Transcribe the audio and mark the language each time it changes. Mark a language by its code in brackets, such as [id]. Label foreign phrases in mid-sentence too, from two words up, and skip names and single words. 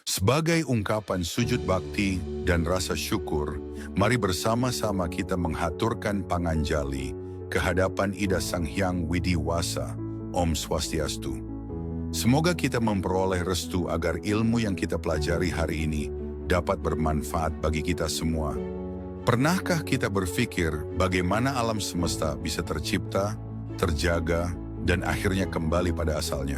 [id] Sebagai ungkapan sujud bakti dan rasa syukur, mari bersama-sama kita menghaturkan panganjali kehadapan Ida Sang Hyang Widiwasa. Om Swastiastu. Semoga kita memperoleh restu agar ilmu yang kita pelajari hari ini dapat bermanfaat bagi kita semua. Pernahkah kita berpikir bagaimana alam semesta bisa tercipta, terjaga, dan akhirnya kembali pada asalnya?